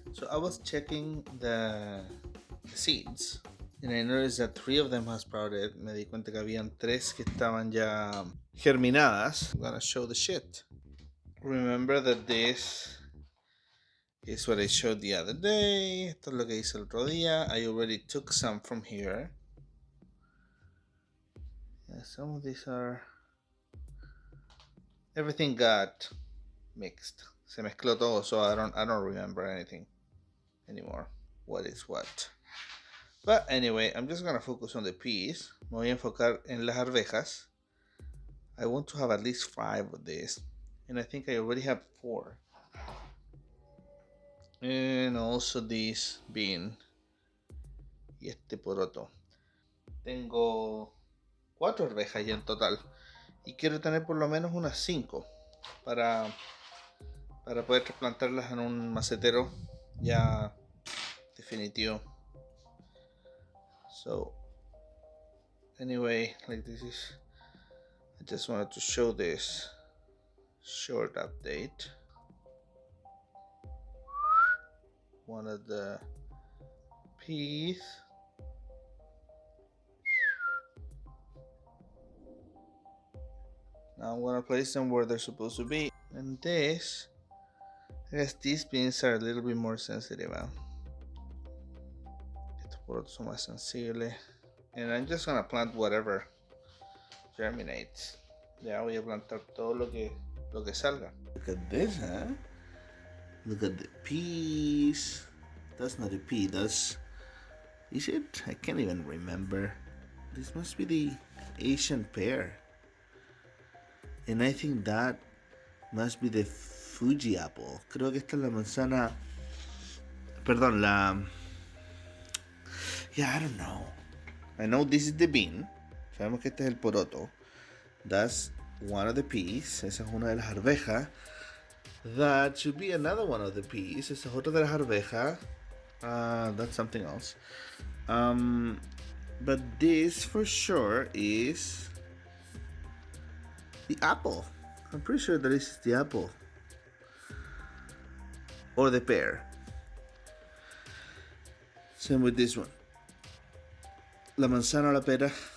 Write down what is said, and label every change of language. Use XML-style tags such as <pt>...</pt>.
<en>I was checking the seeds and I noticed that 3 of them has sprouted.</en> <es>Me di cuenta que habían 3 que estaban ya germinadas.</es> <en>I'm gonna show the shit. Remember that this is what I showed the other day.</en> <es>Esto es lo que hice el otro día.</es> <en>I already took some from here. Yeah, some of these are... Everything got mixed.</en> <es>Se mezcló todo,</es> <en>so I don't remember anything anymore. What is what? But anyway, I'm just gonna focus on the peas.</en> <es>Me voy a enfocar en las arvejas.</es> <en>I want to have at least 5 of this, and I think I already have 4. And also this bean</en> <es>y este poroto. Tengo 4 arvejas ya en total y quiero tener por lo menos unas 5 para poder trasplantarlas en un macetero ya definitivo.</es> <en>So anyway, like this is, I just wanted to show this short update. One of the peas. Now I'm gonna place them where they're supposed to be. And this, I guess these beans are a little bit more sensitive.</en> <es>Estos porotos son más sensibles.</es> <en>And I'm just gonna plant whatever germinates.</en> <es>Ya voy a plantar todo lo que salga.</es> <en>Look at this, huh? Look at the peas. That's not a pea, is it? I can't even remember. This must be the Asian pear. And I think that must be the Fuji apple.</en> <es>Creo que esta es la manzana. Perdón,</es> <en>Yeah, I don't know. I know this is the bean.</en> <es>Sabemos que este es el poroto.</es> <en>That's one of the peas.</en> <es>Esa es una de las arvejas.</es> <en>That should be another one of the peas.</en> <es>Esa es otra de las arvejas.</es> <en>That's something else. But this for sure is the apple. I'm pretty sure that this is the apple. Or the pear. Same with this one.</en> <es>La manzana o la pera.</es>